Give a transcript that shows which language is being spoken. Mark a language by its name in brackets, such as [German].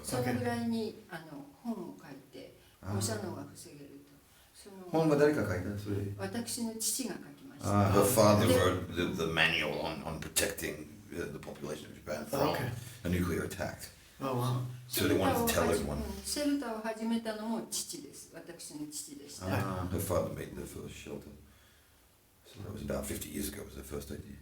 [Japanese] そのぐらいに本を書いて放射能が防げると。本は誰か書いた？それ。私の父が書きました。 [English] Her father wrote the manual on protecting the population of Japan from a nuclear attack. Oh wow. So they wanted to tell everyone. [Japanese] シェルターを始めたのも父です。私の父でした。 [English] Her father made the first shelter. So that was about 50 years ago. Was their first idea.